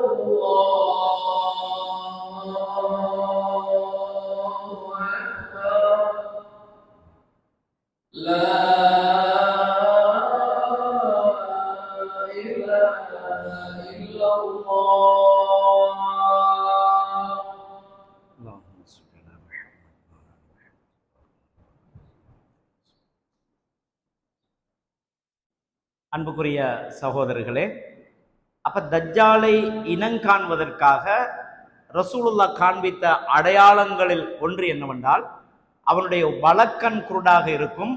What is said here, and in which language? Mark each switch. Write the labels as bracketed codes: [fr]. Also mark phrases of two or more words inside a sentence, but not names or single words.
[ar] الله أكبر لا إله إلا الله اللهم صل على محمد. [ta] அன்புக்குரிய சகோதரர்களே, அப்ப தஜ்ஜாலை இனங்காண்பதற்காக ரசூலுல்லாஹ் காண்பித்த அடையாளங்களில் ஒன்று என்னவென்றால், அவனுடைய வலக்கண் குருடாக இருக்கும்.